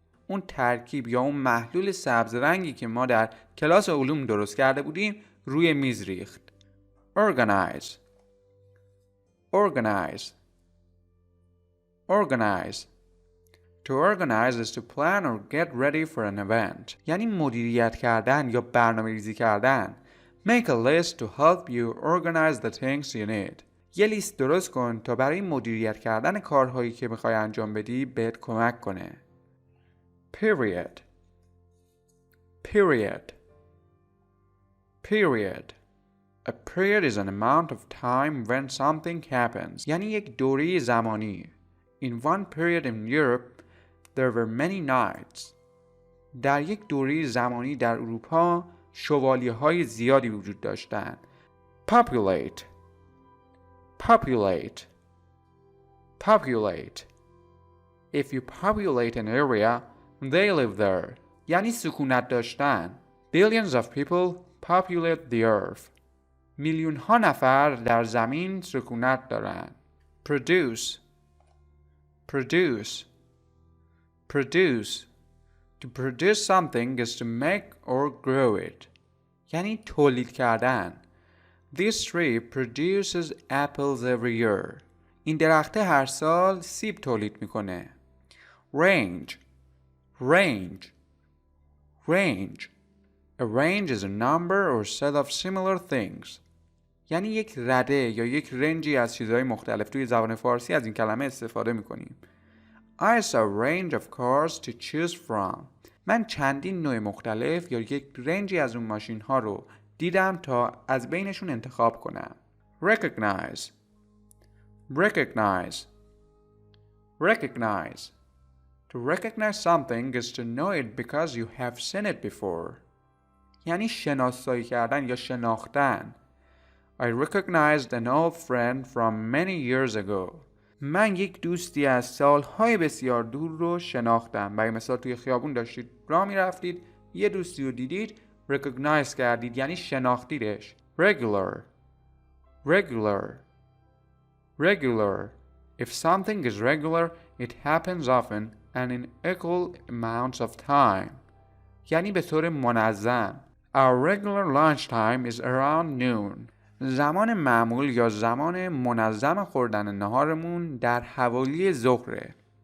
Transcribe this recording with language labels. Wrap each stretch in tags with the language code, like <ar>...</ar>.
<fa>اون ترکیب یا اون محلول سبز رنگی که ما در کلاس علوم درست کرده بودیم روی میز ریخت.</fa> <en>Organize. Organize. Organize. To organize is to plan or get ready for an event.</en> <fa>یعنی مدیریت کردن یا برنامه‌ریزی کردن.</fa> <en>Make a list to help you organize the things you need.</en> <fa>یه لیست درست کن تا برای مدیریت کردن کارهایی که میخوای انجام بدی بهت کمک کنه.</fa> <en>Period. Period. Period. A period is an amount of time when something happens.</en> <fa>یعنی یک دوره زمانی.</fa> <en>In one period in Europe, there were many knights.</en> <fa>در یک دوره زمانی در اروپا شوالیه‌های زیادی وجود داشتند.</fa> <en>Populate. Populate. Populate. If you populate an area, they live there.</en> <fa>یعنی سکونت داشتن.</fa> <en>Billions of people populate the earth.</en> <fa>میلیون ها نفر در زمین سکونت دارند.</fa> <en>Produce. Produce. Produce. To produce something is to make or grow it.</en> <fa>یعنی تولید کردن.</fa> <en>This tree produces apples every year.</en> <fa>این درخت هر سال سیب تولید میکنه.</fa> <en>Range. Range. Range. A range is a number or set of similar things.</en> <fa>یعنی یک رده یا یک رنجی از چیزهای مختلف. توی زبان فارسی از این کلمه استفاده میکنیم.</fa> <en>I saw a range of cars to choose from.</en> <fa>من چندین نوع مختلف یا یک رنجی از اون ماشین ها رو دیدم تا از بینشون انتخاب کنم.</fa> <en>Recognize. Recognize. Recognize. To recognize something is to know it because you have seen it before.</en> <fa>یعنی شناسایی کردن یا شناختن.</fa> <en>I recognized an old friend from many years ago.</en> <fa>من یک دوستی از سالهای بسیار دور رو شناختم. برای مثال توی خیابون داشتید راه می رفتید، یه دوستی رو دیدید، recognize کردید یعنی شناختیدش.</fa> <en>Regular. Regular. Regular. If something is regular, it happens often and in equal amounts of time.</en> <fa>یعنی به طور منظم.</fa> <en>Our regular lunch time is around noon.</en> <fa>زمان معمول یا زمان منظم خوردن نهارمون در حوالی ظهره.</fa>